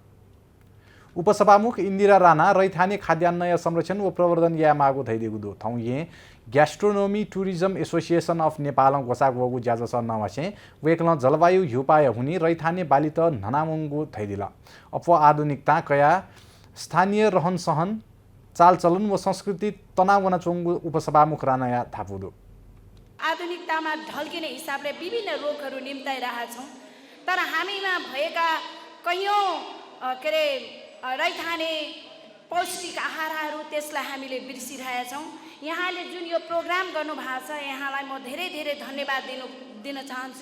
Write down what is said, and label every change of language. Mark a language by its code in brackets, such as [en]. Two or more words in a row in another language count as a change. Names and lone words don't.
[new] उपसभामुख इन्दिरा राणा रैथाने खाद्यान्न या संरक्षण व प्रवर्धन या मागु थैदिगु दो थौ ये ग्यास्ट्रोनोमी टुरिज्म एसोसिएसन अफ नेपाल गोसाक वगु ज्याजस नवासे वेकल जलवायु हिउपाय हुनी रैथाने बालित ननामुङ्गु थैदिला अफवा आधुनिकता कया स्थानीय रहन सहन चालचलन व संस्कृति तनावना चोङ्गु उपसभामुख राणा या थापुदो [ne] आधुनिकतामा ढल्किने हिसाबले विभिन्न रोगहरू निम्ताइरहेका छौँ तर हामीमा भएका कैयौँ रैथाने पौष्टिक आहारहरू त्यसलाई हामीले बिर्सिरहेका छौँ। यहाँले जुन यो प्रोग्राम गर्नुभएको छ यहाँलाई म धेरै धेरै धन्यवाद दिन चाहन्छु।